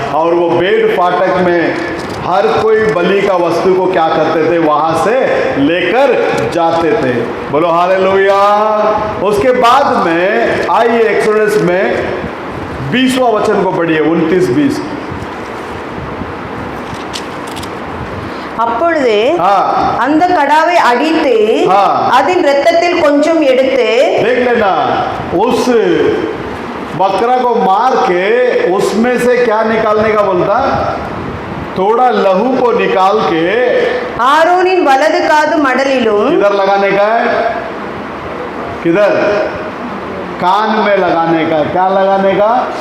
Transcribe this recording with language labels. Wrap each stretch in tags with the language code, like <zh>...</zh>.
<hi>और वो बेड़ फाटक में हर कोई बलि का वस्तु को क्या करते थे? वहां से लेकर जाते थे। बोलो हालेलुया। उसके बाद में आइए एक्सोडस में 20वां वचन को पढ़िए, 29-20।</hi> <ta>அப்பொழுது அந்த கடாவை அடித்து அதன் இரத்தத்தில் கொஞ்சம் எடுத்து,</ta> <hi>देख लेना, उस बकरा को मार के उसमें से क्या निकालने का बोलता? थोड़ा लहू को निकाल के</hi> <ta>ஆரோனின் வலது காது மடலிலும்,</ta> <hi>किधर लगाने का है? किधर? कान में लगाने का। क्या लगाने का?</hi>